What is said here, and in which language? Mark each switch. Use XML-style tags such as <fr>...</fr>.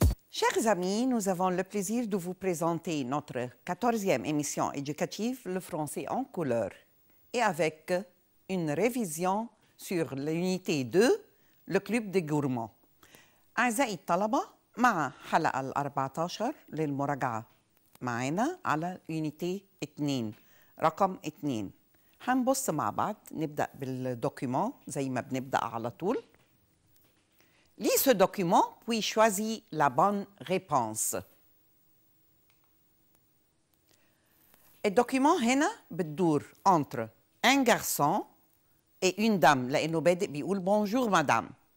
<fr>Chers amis, nous avons le plaisir de vous présenter notre 14e émission éducative, le français en couleur, et avec une révision sur l'unité 2, le club des gourmands.</fr> <ar>أعزائي الطلبة، مع حلقة ال 14 للمراجعة معنا على unité 2 رقم 2. هنبص مع بعض، نبدأ بالدوكيومون زي ما بنبدأ على طول.</ar> <fr>Lis ce document, puis choisis la bonne réponse.</fr> <ar>الدوكيومون هنا بتدور</ar> <fr>entre un garçon et une dame،</fr> <ar>لأنه بادئ بيقول</ar> <fr>bonjour madame.</fr>